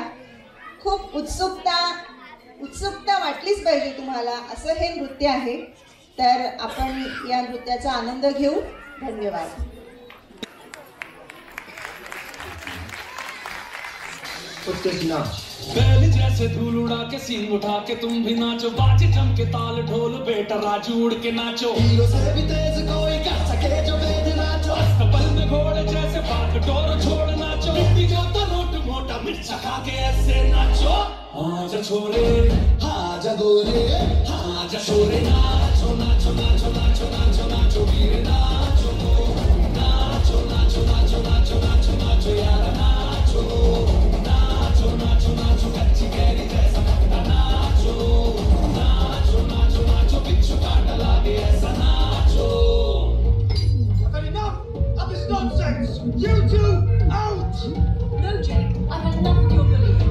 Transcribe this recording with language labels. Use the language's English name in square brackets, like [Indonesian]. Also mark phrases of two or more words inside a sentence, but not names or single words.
[Marathi] खूप उत्सुकता वाटलीच पाहिजे तुम्हाला, असं हे नृत्य आहे. तर आपण या नृत्याचा आनंद घेऊ. धन्यवाद. [Hindi] बैल जैसे धूल उड़ा के सींग उठा के तुम भी नाचो, बाजे जम के ताल ढोल बेटा राजू उड़ के नाचो, हीरो से भी तेज कोई कर सके जो वेद नाचो, अस्तबल में घोड़े जैसे बाग डोर छोड़ नाचो, मिट्टी जो तो रोट मोटा मिर्चा खा के ऐसे नाचो, आजा छोरे आजा गोरे आजा छोरे नाचो नाचो नाचो नाचो नाचो नाचो वीर नाचो नाचो नाचो नाचो नाचो नाचो नाचो यार नाचो नाचो नाचो नाचो कच्ची कैरी जैसा नाचो नाचो नाचो नाचो बिच्छू काटा लागे ऐसा नाचो. [English] I've had enough of this nonsense. You two out. No, Jake. I've had enough of your bullying.